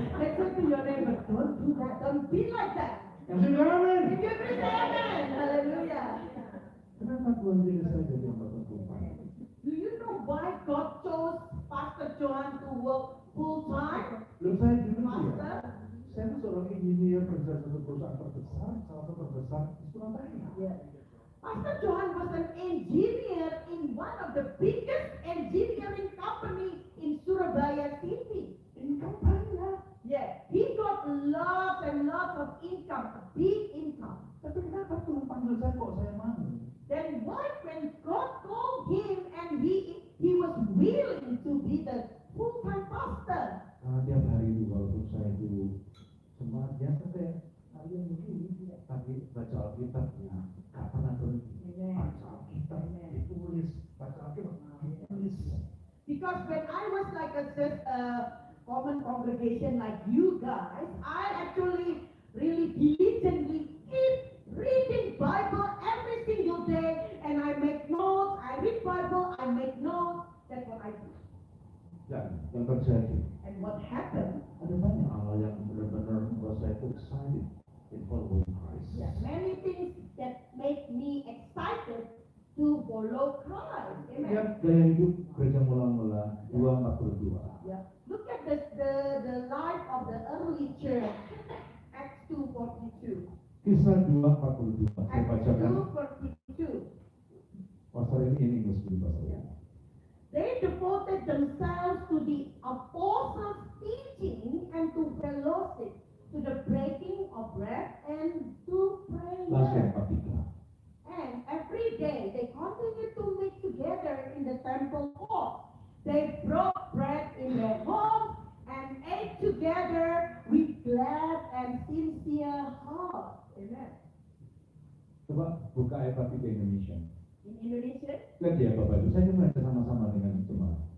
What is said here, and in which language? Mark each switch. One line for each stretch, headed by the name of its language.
English: Let's say to your neighbor, don't do that, don't be like that.
Indonesian: Yang sudah amin.
English: If you bring amen, hallelujah.
Indonesian: Kenapa Tuhan pilih saya jadi hamba Tuhan?
English: Do you know why God chose Pastor Johan to work full time?
Indonesian: Loh saya dulu ya,
English: Pastor?
Indonesian: saya itu seorang engineer kerja satu perusahaan terbesar, salah satu terbesar di Surabaya.
English: Yeah. Pastor Johan was an engineer in one of the biggest engineering company in Surabaya City.
Indonesian: Income banyak.
English: Yeah, he got lots and lots of income, big income.
Indonesian: Tapi kenapa Tuhan panggil saya kok saya mau?
English: Then why when God called him and he was willing to be the full-time pastor?
Indonesian: Karena tiap hari itu walaupun saya itu semangat biasa kayak kalian begini, tapi baca Alkitabnya gak pernah berhenti. Baca Alkitab, ditulis, baca Alkitab, ditulis.
English: Because when I was like just a common congregation like you guys, I actually really diligently keep reading Bible every single day, and I make notes. I read Bible, I make notes. That's what I do.
Indonesian: Dan yang terjadi,
English: And what happened?
Indonesian: ada banyak hal yang benar-benar membuat saya itu
English: excited in following Christ. Many things that make me excited to follow Christ. Amen.
Indonesian: Lihat gaya hidup gereja mula-mula 242.
English: Yeah. Look at the life of the early church. Acts 2:42.
Indonesian: Kisah 2 2:42. Saya
English: Acts
Indonesian: bacakan.
English: 2:42.
Indonesian: Pastor ini Inggris dulu, Pastor.
English: They devoted themselves to the apostles' teaching and to fellowship, to the breaking of bread and to
Indonesian: Langsung yang 43.
English: And every day they continued to meet together in the temple court. They broke bread in their homes and ate together with glad and sincere hearts. Amen.
Indonesian: Coba buka ayat 43 Indonesia.
English: In Indonesia,
Indonesian: Lihat ya Bapak Ibu, saya membaca sama-sama dengan jemaat.